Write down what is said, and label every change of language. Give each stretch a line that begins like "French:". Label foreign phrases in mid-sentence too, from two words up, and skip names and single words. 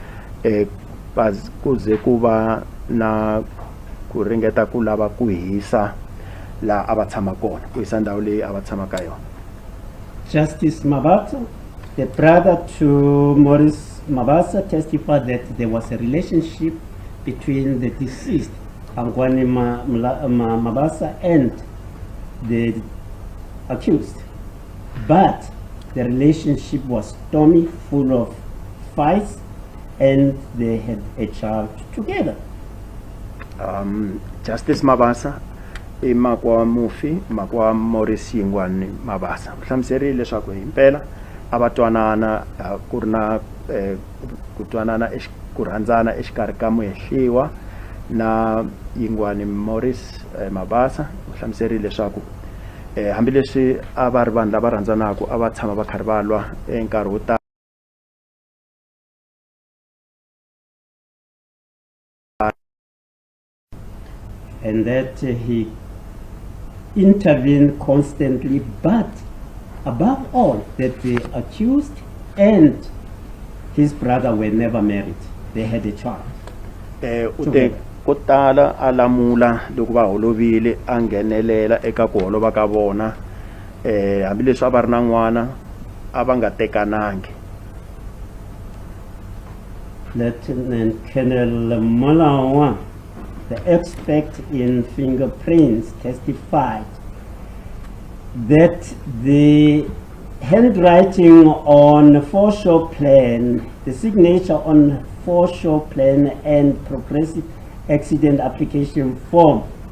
Tsonga: ku ze ku va na ku ringeta ku lava ku hisa la a va tshama kona ku hisa ndhawu leyi a va tshama ka yona.
English: Justice Mabasa, the brother to Maurice Mabasa, testified that there was a relationship between the deceased, Angwane Mabasa, and the accused. But the relationship was stormy, full of fights, and they had a child together.
Tsonga: Justice Mabasa i makwa mufi makwa Maurice Yingwani Mabasa u hlamuserile leswaku himpela a va twanana ku ri na ku twanana ku rhandzana exikarhi ka muhehliwa na Yingwani Maurice Mabasa u hlamuserile leswaku hambileswi a va ri vanhu lava rhandzanaka a va tshama va karhi va lwa enkarhi wo tala
English: and that he intervened constantly, but above all, that the accused and his brother were never married. They had a child.
Tsonga: Ko tala a lamula loko va holovile a nghenelela eka ku holova ka vona hambileswi a va ri na n'wana a va nga tekanangi.
English: Lieutenant Colonel Malawa, the expert in fingerprints, testified that the handwriting on foreshore plan, the signature on foreshore plan and progressive accident application form,